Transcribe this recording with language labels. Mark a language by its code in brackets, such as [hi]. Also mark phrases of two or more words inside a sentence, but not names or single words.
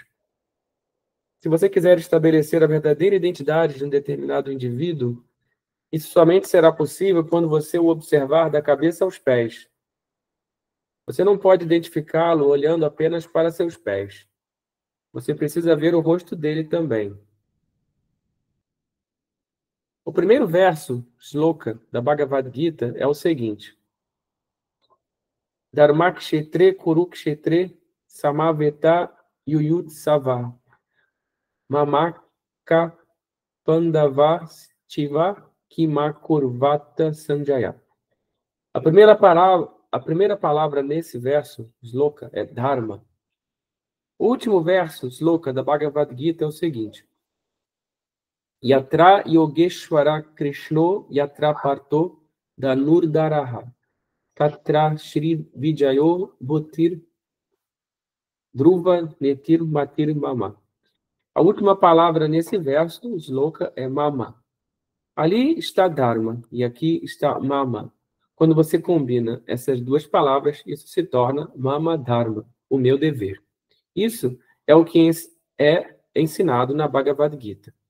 [pt] Se você quiser estabelecer a verdadeira identidade de um determinado indivíduo, isso somente será possível quando você o observar da cabeça aos pés. Você não pode identificá-lo olhando apenas para seus pés. Você precisa ver o rosto dele também. O primeiro verso, Shloka, da Bhagavad Gita é o seguinte: [sa] धर्मक्षेत्रे कुरुक्षेत्रे समवेता युयुत्सवः मामकाः पाण्डवाः च एव किम् अकुर्वत सञ्जय. [pt] A primeira palavra nesse verso, Shloka, é Dharma. O último verso, Shloka, da Bhagavad Gita é o seguinte: [sa] यत्र योगेश्वरः कृष्णो यत्र पार्थो धनुर्धरः तत्र श्रीः विजयो भूतिः ध्रुवा नीतिः मतिः मम. [pt] A última palavra nesse verso, Shloka, é Mama. Ali está Dharma e aqui está Mama. Quando você combina essas duas palavras, isso se torna [sa] Mama Dharma, [pt] o meu dever. Isso é o que é ensinado na Bhagavad Gita.